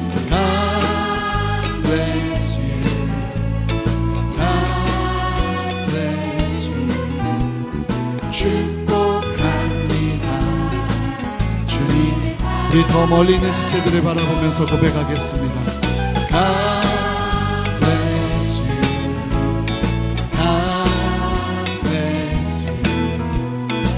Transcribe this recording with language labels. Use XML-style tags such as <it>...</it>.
<en>God bless you, God bless you.</en> <ko>축복합니다. 주님, 우리 더 멀리 있는 지체들을 바라보면서 고백하겠습니다.</ko> <en>God bless you, God bless you.</en>